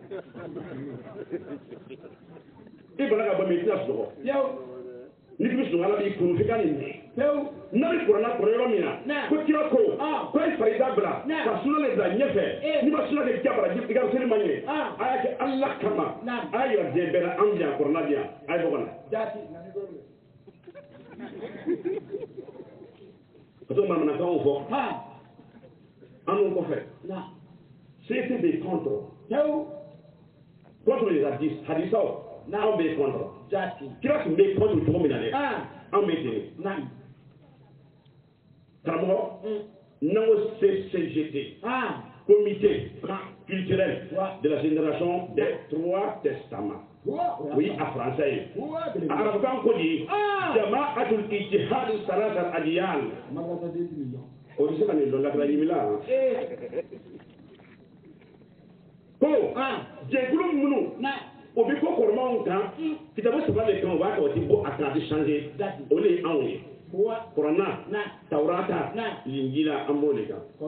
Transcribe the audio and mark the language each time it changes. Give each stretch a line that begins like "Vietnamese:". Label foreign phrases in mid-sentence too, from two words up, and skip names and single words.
Bambara: i bana ka bɔ min i tɛna sunɔgɔ ni k'i bɛ sunɔgɔ ala b'i kun f'i ka nin mɛn n'a bɛ kuranna kɔrɔ yɔrɔ min na ko kira ko ko a ye farida bila ka suna de bila ɲɛfɛ n'i ma suna de ja baraji i ka seli ma ɲɛ a y'a kɛ ala kama a y'a yira diɲɛ bɛɛ la an bi yan kuranna bi yan a ye bɔ ka na ka to manamanakanw fɔ an n'o kɔfɛ
French: c'était des contre les
Bambara: hadisaw n'anw bɛ contre kira tun bɛ contre cogo min na dɛ anw bɛ ten karamɔgɔ n'an ko CCGT
French: comité culturel de la génération des 3 testaments oui
Bambara: a français ye a arabukan ko di
Arabic: جماعة الاجتهاد صلاة الأديان
Bambara: o de se ka nin dɔ lakara ɲimi la ko jɛkulu minnu o bɛ ko kɔrɔmaw kan kitabu saba de kan o b'a kɛ o ti bɔ a kan a ti changer o de ye anw ye kuranna tawurata linjila an b'o de kan